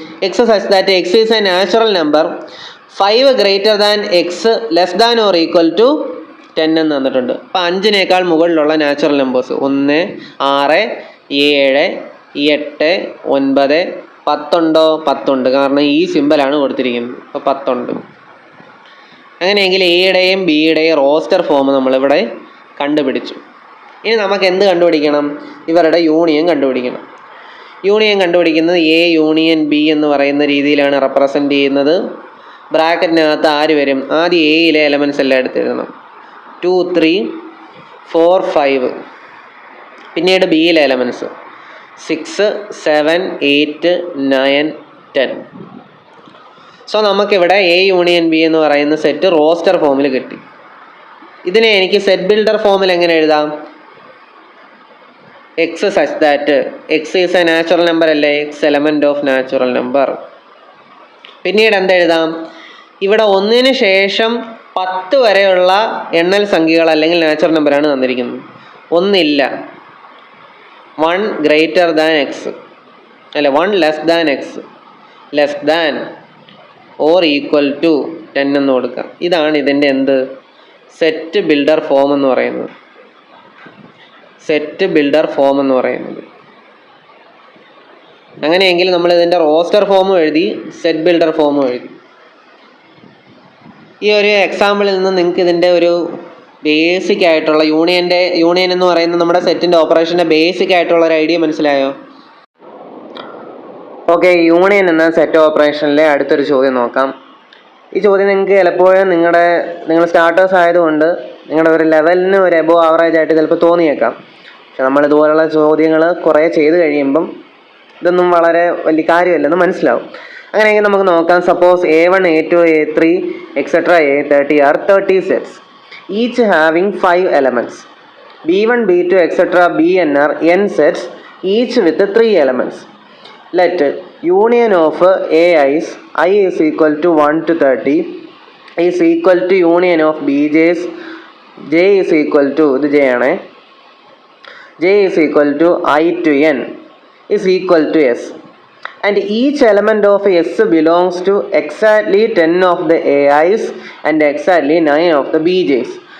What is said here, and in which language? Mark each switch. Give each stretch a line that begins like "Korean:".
English: X such that X is a natural number 5 greater than X less than or equal to 10
Malayalam: എന്ന് തന്നിട്ടുണ്ട്. അപ്പോൾ 5നേക്കാൾ മുകളിലുള്ള natural numbers 1, 6, 7, 8, 9, 10 ഉണ്ടോ? 10 ഉണ്ട്. കാരണം ഈ സിമ്പലാണ് കൊടുത്തിരിക്കുന്നത്. അപ്പോൾ 10 ഉണ്ട്. അങ്ങനെയെങ്കിൽ എയുടെയും ബിയുടെയും റോസ്റ്റർ ഫോം നമ്മളിവിടെ കണ്ടുപിടിച്ചു. ഇനി നമുക്ക് എന്ത് കണ്ടുപിടിക്കണം? ഇവരുടെ യൂണിയൻ കണ്ടുപിടിക്കണം. യൂണിയൻ കണ്ടുപിടിക്കുന്നത് A യൂണിയൻ B എന്ന് പറയുന്ന രീതിയിലാണ് റെപ്രസെൻ്റ് ചെയ്യുന്നത്. ബ്രാക്കറ്റിനകത്ത് ആര് വരും? ആദ്യം എയിലെ എലമെൻറ്റ്സ് എല്ലാം എടുത്തെഴുതണം. 2, 3, 4, 5. പിന്നീട് ബിയിലെ എലമെൻറ്റ്സ് 6, 7, 8, 9, 10. സോ നമുക്കിവിടെ A യൂണിയൻ B എന്ന് പറയുന്ന സെറ്റ് റോസ്റ്റർ ഫോമിൽ കിട്ടി. ഇതിനെ എനിക്ക് സെറ്റ് ബിൽഡർ ഫോമിൽ എങ്ങനെ എഴുതാം?
English: X such that X is a natural number അല്ലേ? X element of natural number.
Malayalam: പിന്നീട് എന്തെഴുതാം? ഇവിടെ 1ന് ശേഷം 10 വരെയുള്ള എണ്ണൽ സംഖ്യകൾ അല്ലെങ്കിൽ നാച്ചുറൽ നമ്പറാണ് തന്നിരിക്കുന്നത്. 1 ഇല്ല.
English: 1 greater than X അല്ല, 1 less than X less than or equal to 10
Malayalam: എന്ന് കൊടുക്കാം. ഇതാണ് ഇതിൻ്റെ സെറ്റ് ബിൽഡർ ഫോം എന്ന് പറയുന്നത്. സെറ്റ് ബിൽഡർ ഫോം എന്ന് പറയുന്നത്. അങ്ങനെയെങ്കിൽ നമ്മൾ ഇതിൻ്റെ റോസ്റ്റർ ഫോമും എഴുതി സെറ്റ് ബിൽഡർ ഫോമും എഴുതി. ഈ ഒരു എക്സാമ്പിളിൽ നിന്ന് നിങ്ങൾക്ക് ഇതിൻ്റെ ഒരു ബേസിക് ആയിട്ടുള്ള യൂണിയൻ എന്ന് പറയുന്ന നമ്മുടെ സെറ്റിൻ്റെ ഓപ്പറേഷൻ്റെ ബേസിക് ആയിട്ടുള്ള ഒരു ഐഡിയ മനസ്സിലായോ? ഓക്കെ, യൂണിയൻ എന്ന സെറ്റ് ഓപ്പറേഷനിലെ അടുത്തൊരു ചോദ്യം നോക്കാം. ഈ ചോദ്യം നിങ്ങൾക്ക് ചിലപ്പോഴും നിങ്ങൾ സ്റ്റാർട്ടേഴ്സ് ആയതുകൊണ്ട് നിങ്ങളുടെ ഒരു ലെവലിന് ഒരു എബോ ആവറേജ് ആയിട്ട് ചിലപ്പോൾ തോന്നിയേക്കാം. പക്ഷെ നമ്മൾ ഇതുപോലുള്ള ചോദ്യങ്ങൾ കുറേ ചെയ്ത് കഴിയുമ്പം ഇതൊന്നും വളരെ വലിയ കാര്യമല്ലെന്ന് മനസ്സിലാവും. അങ്ങനെയെങ്കിൽ നമുക്ക് നോക്കാം.
English: Suppose A1, A2, A3, etc. A30 are 30 sets, each having 5 elements. B1, B2, etc. Bn are n sets, each with 3 elements. Let union of Ai's I is equal to 1 to 30 is equal to union of Bj's J is equal to
Malayalam: ഇത് J ആണ്,
English: J is equal to I to n is equal to S, and each element of S belongs to exactly 10 of the Ai's and exactly 9 of the Bj's.